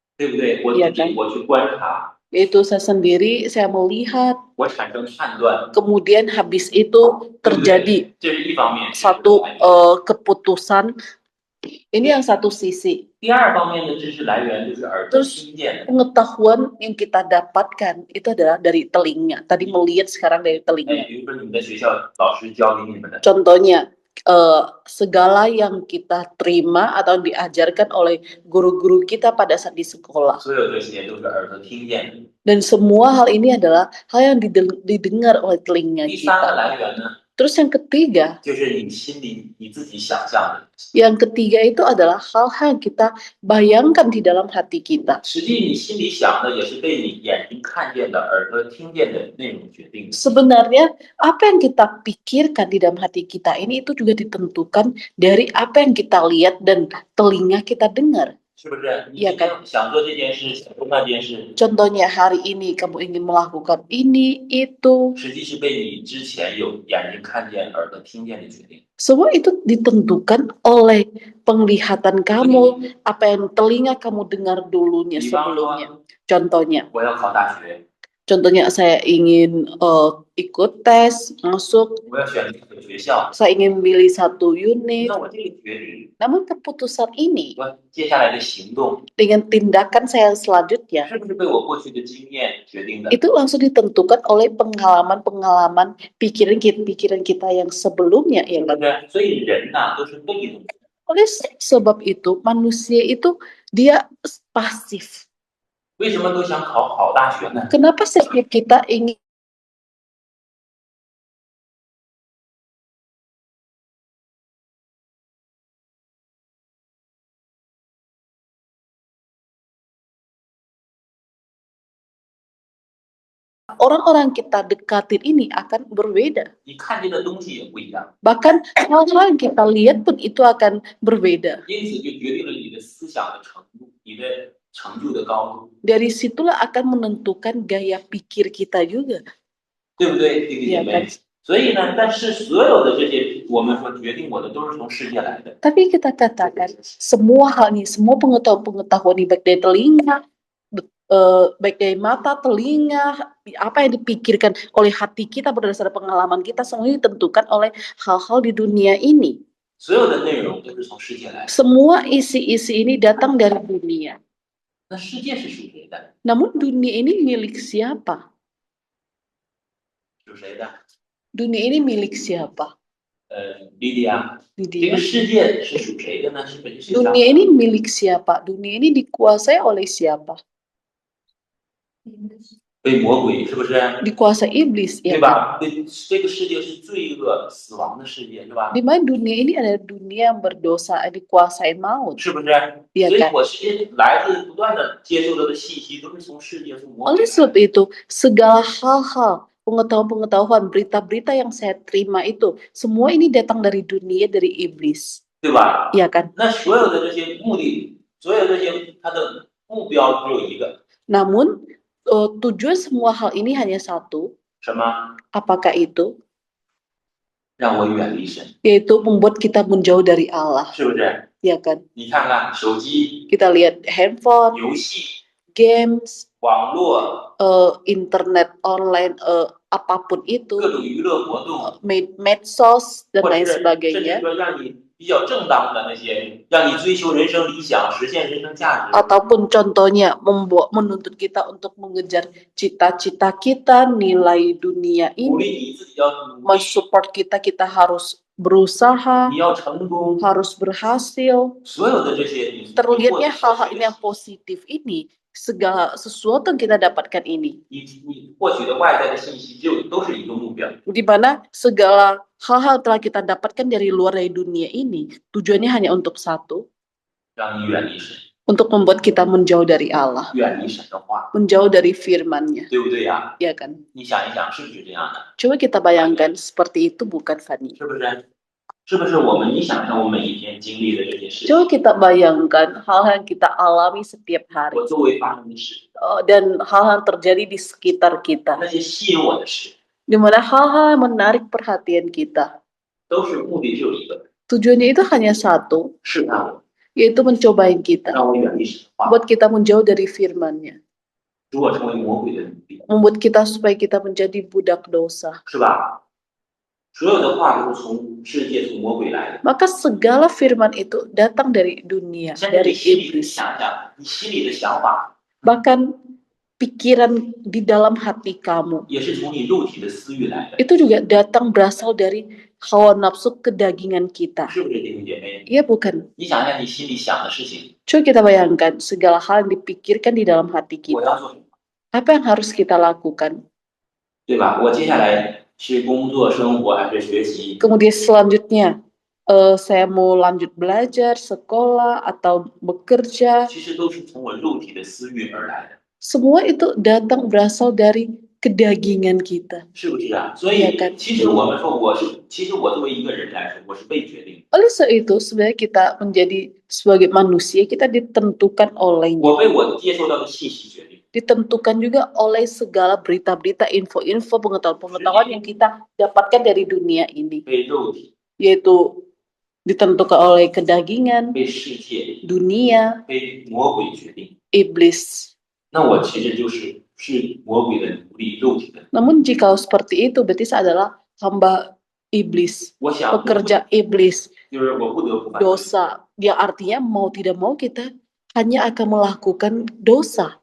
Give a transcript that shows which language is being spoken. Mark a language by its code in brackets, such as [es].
[zh] 对不对？我自己我去观察， [id] Itu saya sendiri, saya melihat, [zh] 我产生判断， [id] kemudian habis itu terjadi [zh] 这是一方面。 [id] satu keputusan. Ini yang satu sisi. [zh] 第二方面的知识来源就是耳朵听见的。 [id] Pengetahuan yang kita dapatkan itu adalah dari telinga. Tadi melihat, sekarang dari 哎， telinga. [zh] 比如说你们的学校老师教给你们的， [id] Contohnya, segala yang kita terima atau diajarkan oleh guru-guru kita pada saat di sekolah. [zh] 所有这些都是耳朵听见的。 [id] Dan semua hal ini adalah hal yang didengar oleh telinga [zh] 第三个 [id] kita. [zh] 来源呢， [id] Terus yang ketiga, [zh] 就是你心里你自己想象的。 [id] yang ketiga itu adalah hal-hal yang kita bayangkan di dalam hati kita. [zh] 实际你心里想的也是被你眼睛看见的、耳朵听见的内容决定的。 [id] Sebenarnya apa yang kita pikirkan di dalam hati kita ini itu juga ditentukan dari apa yang kita lihat dan telinga kita dengar. [zh] 是不是？你今天想做这件事，想做那件事， [id] Contohnya hari ini kamu ingin melakukan ini, itu. [zh] 实际是被你之前有眼睛看见、耳朵听见的决定。 [id] Semua itu ditentukan oleh penglihatan kamu, apa yang telinga kamu dengar dulunya sebelumnya. Contohnya, [zh] 我要考大学， [id] contohnya saya ingin ikut tes, masuk, [zh] 我要选这个学校， [id] saya ingin pilih satu unit. [zh] 那我这个决定， [id] Namun keputusan ini [zh] 我接下来的行动， [id] dengan tindakan saya selanjutnya [zh] 是不是被我过去的经验决定的？ [id] itu langsung ditentukan oleh pengalaman-pengalaman pikiran kita yang sebelumnya, ya [zh] 是不 [id] kan? [zh] 是？所以人呐、都是被动的。 [id] Oleh sebab itu manusia itu dia pasif. [zh] 为什么都想考好大学呢？ [id] Kenapa setiap kita ingin orang-orang kita dekatin ini akan berbeda. [zh] 你看见的东西也不一样， [id] Bahkan hal-hal yang kita lihat pun itu akan berbeda. [zh] 因此就决定了你的思想的程度，你的成就的高度， [id] Dari situlah akan menentukan gaya pikir kita juga. [zh] 对不对，弟弟姐妹？ [id] Iya kan? [zh] 所以呢，但是所有的这些我们说决定我的都是从世界来的。 [id] Tapi kita katakan semua hal ini, semua pengetahuan ini baik dari telinga, baik dari mata, telinga, apa yang dipikirkan oleh hati kita berdasarkan pengalaman kita, semuanya ditentukan oleh hal-hal di dunia ini. [zh] 所有的内容都是从世界来的。 [id] Semua isi-isi ini datang dari dunia. [zh] 那世界是属谁的？ [id] Namun dunia ini milik siapa? [zh] 属谁的？ [id] Dunia ini milik siapa? [zh] 莉莉啊，这 [id] Lydia. [zh] 个世界是属谁的呢？是本是 [id] Dunia ini milik siapa? Dunia ini dikuasai oleh siapa? [zh] 被魔鬼，是不是？ [id] Dikuasai iblis, [zh] 对 [id] ya kan? [zh] 吧？这个世界是罪恶、死亡的世界，是吧？ [id] Di mana dunia ini adalah dunia yang berdosa, dikuasai maut. [zh] 是不是？ [id] Iya [zh] 所以 [id] kan? [zh] 我是来自不断的接受到的信息都是从世界、从魔鬼 [id] Oleh sebab [zh] 的。 [id] itu, segala hal-hal, pengetahuan-pengetahuan, berita-berita yang saya terima itu, semua ini datang dari dunia, dari iblis. [zh] 对吧？ [id] Iya kan? [zh] 那所有的这些目的，所有这些它的目标只有一个， [id] Namun, tujuan semua hal ini hanya satu. [zh] 什么？ [id] Apakah itu? [zh] 让我远离神， [id] Yaitu membuat kita menjauh dari Allah. [zh] 是不是？ [id] Iya kan? [zh] 你看看手机、 [id] Kita lihat handphone, [zh] 游戏、 [id] games, [zh] 网络、 [id] internet online, apapun itu, [zh] 各种娱乐活动， [id] medsos, dan [zh] 或者 [id] lain [zh] 是甚至 [id] sebagainya. [zh] 说让你比较正当的那些，让你追求人生理想、实现人生价值。 [id] Ataupun contohnya menuntut kita untuk mengejar cita-cita kita, nilai dunia [zh] 鼓励你自己要努力， [id] mensupport kita harus berusaha, [zh] 你要成功， [id] harus berhasil. [zh] 所有的这些你 [id] Terlihatnya hal-hal ini yang positif ini, segala sesuatu yang kita dapatkan ini, [zh] 你获取的外在的信息，都是一个目标。 [id] di mana segala hal-hal telah kita dapatkan dari luar dari dunia ini, tujuannya hanya untuk satu, [zh] 让你远离神， [id] untuk membuat kita menjauh dari Allah, [zh] 远离神的话， [id] menjauh dari firman-Nya, [zh] 对不对呀？ [id] ya kan? [zh] 你想一想，是不是这样的？ [id] Coba kita bayangkan seperti itu, bukan Fani? [zh] 是不是？是不是我们？你想想，我每一天经历的这些事情， [id] Coba kita bayangkan hal yang kita alami setiap hari [zh] 我周围发生的事， [id] dan hal yang terjadi di sekitar kita, [zh] 那些吸引我的事， [id] di mana hal-hal yang menarik perhatian kita. [zh] 都是目的只有一个， [id] Tujuannya itu hanya satu, [zh] 试探我， [id] yaitu mencobain kita, [zh] 让我远离神的话， [id] buat kita menjauh dari firman-Nya, [zh] 使我成为魔鬼的奴隶， [id] membuat kita supaya kita menjadi budak dosa. [zh] 是吧？所有的话都是从世界、从魔鬼来的。 [id] Maka segala firman itu datang dari dunia, [zh] 甚至你 [id] dari [zh] 心里 [id] iblis. [zh] 想想，你心里的想法 [id] Bahkan pikiran di dalam hati kamu [zh] 也是从你肉体的私欲来的， [id] itu juga berasal dari hawa nafsu kedagingan kita. [zh] 是不是弟兄姐妹？ [id] Iya bukan? [zh] 你想一下你心里想的事情， [id] Coba kita bayangkan segala hal yang dipikirkan di dalam hati [zh] 我 [id] kita. [zh] 要做什么， [id] Apa yang harus kita lakukan? [zh] 对吧？我接下来是工作、生活还是学习？ [id] Kemudian selanjutnya, saya mau lanjut belajar, sekolah, atau bekerja. [zh] 其实都是从我肉体的私欲而来的， [id] Semua itu datang berasal dari kedagingan kita. [zh] 是不是啊？所以 [id] Iya kan? [zh] 其实我们说其实我作为一个人来说，我是被决定的， [id] Oleh sebab itu, sebenarnya kita menjadi sebagai manusia, kita ditentukan olehnya. [zh] 我被我接收到的信息决定。 [id] Ditentukan juga oleh segala berita-berita, info-info, pengetahuan-pengetahuan yang kita dapatkan dari dunia ini. [zh] 被肉体、 [id] Yaitu ditentukan oleh kedagingan, [zh] 被世界、 [id] dunia, [zh] 被魔鬼决定。 [id] iblis. [zh] 那我其实是魔鬼的奴隶，肉体的。 [id] Namun jika seperti itu, berarti saya adalah hamba iblis, [zh] 我想， [id] pekerja iblis, [zh] 就是我不得不犯罪， [id] dosa. Yang artinya mau tidak mau kita hanya akan melakukan dosa.